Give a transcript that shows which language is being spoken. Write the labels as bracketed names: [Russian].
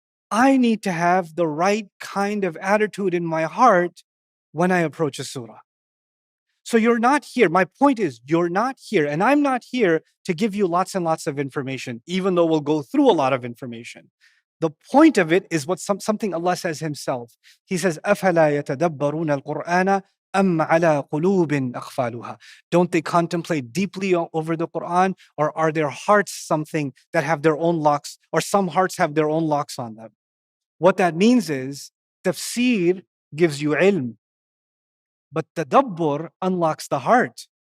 [English] I need to have the right kind of attitude in my heart when I approach a surah. So you're not here. My point is, you're not here, and I'm not here to give you lots and lots of information, even though we'll go through a lot of information. The point of it is something Allah says Himself. He says, [Arabic] أَفَلَا يَتَدَبَّرُونَ الْقُرْآنَ أَمْ عَلَى قُلُوبٍ أَقْفَالُهَا. [English] Don't they contemplate deeply over the Quran, or are their hearts something that have their own locks, or some hearts have their own locks on them? What that means is, tafsir gives you ilm, but tadabbur unlocks the heart.